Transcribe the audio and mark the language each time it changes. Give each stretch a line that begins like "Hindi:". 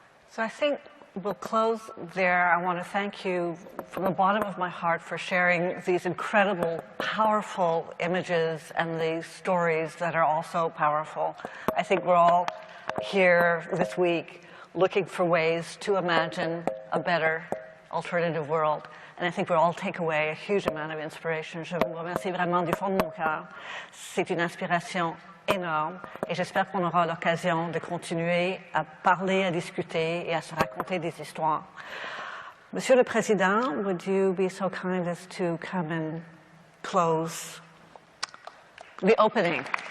English: So I think we'll close there. I want to thank you from the bottom of my heart for sharing these incredible, powerful images and these stories that are also powerful. I think we're all here this week looking for ways to imagine a better alternative world. And I think we'll all take away a huge amount of inspiration.
French: Je vous remercie vraiment du fond de mon cœur. C'est une inspiration énorme et j'espère qu'on aura l'occasion de continuer à parler, à discuter et à se raconter des histoires. Monsieur le Président,
English: would you be so kind as to come and close the opening?